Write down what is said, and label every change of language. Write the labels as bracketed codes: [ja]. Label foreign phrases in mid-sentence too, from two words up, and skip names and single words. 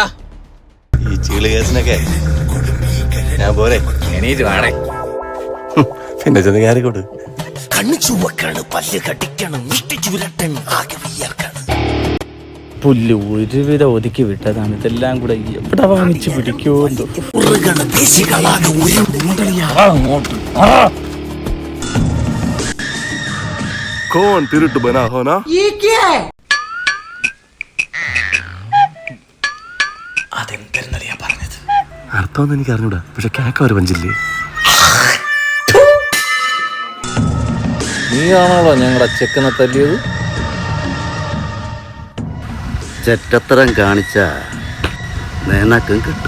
[ml] ഈ ചീള് കേസിനൊക്കെ ഞാൻ പോരെ. എണീറ്റ് വാടേ. പിന്നെ ചെന്ന് കയറിക്കോട്ട്. കണ്ണു ചുവക്കാണ്, പല്ല് കടിക്കണം, ചുരട്ടണം, ആകെ വിയർക്കണം. പുല്ല് ഒരുവിധം ഒതുക്കി വിട്ടതാണ്. ഇതെല്ലാം കൂടെ എവിടെ വാങ്ങിച്ചു പിടിക്കോ എന്തോ. [hi] कौन तिरुट बना हो ना? ये क्या है? [ml] അതെന്തെന്നറിയാ പറഞ്ഞത്? അർത്ഥമൊന്നും എനിക്ക് അറിഞ്ഞൂടാ, പക്ഷെ കേക്ക ഒരു പഞ്ചില്ലേ? നീയാണോളോ ഞങ്ങളുടെ ചെക്കനെ തല്ലിയത്? ചെറ്റത്തരം കാണിച്ച നിനക്കും കിട്ടും.